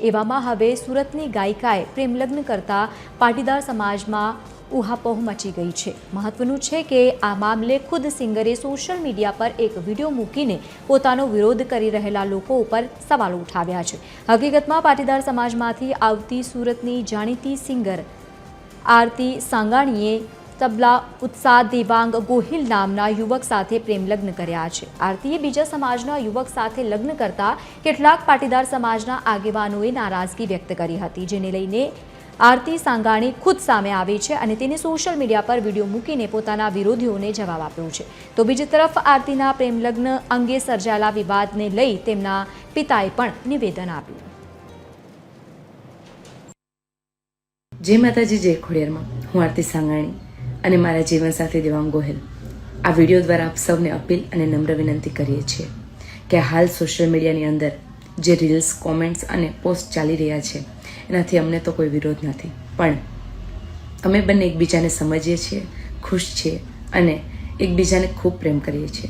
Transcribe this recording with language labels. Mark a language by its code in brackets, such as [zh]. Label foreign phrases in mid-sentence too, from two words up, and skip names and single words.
[gu] એવામાં હવે સુરતની ગાયિકાએ પ્રેમલગ્ન કરતા પાટીદાર સમાજમાં ઉહાપોહ મચી ગઈ છે। મહત્વનું છે કે આ મામલે ખુદ સિંગરે સોશિયલ મીડિયા પર એક વિડીયો મૂકીને પોતાનો વિરોધ કરી રહેલા લોકો ઉપર સવાલો ઉઠાવ્યા છે। હકીકતમાં પાટીદાર સમાજમાંથી આવતી સુરતની જાણીતી સિંગર આરતી સાંગાણીએ તબલા ઉત્સાહ દેવાંગ ગોહિલ નામના યુવક સાથે પ્રેમ લગ્ન કર્યા છે। આરતીએ બીજા સમાજના યુવક સાથે લગ્ન કરતા કેટલાક પાટીદાર સમાજના આગેવાનોએ નારાજગી વ્યક્ત કરી હતી, જેને લઈને આરતી સાંગાણી ખુદ સામે આવી છે અને તેને સોશલ મીડિયા પર વિડિયો મૂકીને પોતાના વિરોધીઓને જવાબ આપ્યો છે। તો બીજી તરફ આરતીના પ્રેમ લગ્ન અંગે સર્જાયેલા વિવાદને લઈ તેમના પિતાએ પણ નિવેદન આપ્યું। જય માતાજી, જય ખોડિયાર મેં હૂં આરતી સાંગાણી અને મારા જીવનસાથી દેવાંગ ગોહિલ આ વિડિયો દ્વારા આપ સબને અપીલ અને નમ્ર વિનંતી કરીએ છીએ કિ હાલ સોશલ મીડિયાની અંદર જે રીલ્સ કૉમેન્ટ્સ અને પોસ્ટ ચાલી રહ્યા છે એનાથી અમને તો કોઈ વિરોધ નહીં, પણ અમે બંને એકબીજાને સમઝીએ છીએ, ખુશ છીએ અને એકબીજાને ખૂબ પ્રેમ કરીએ છીએ।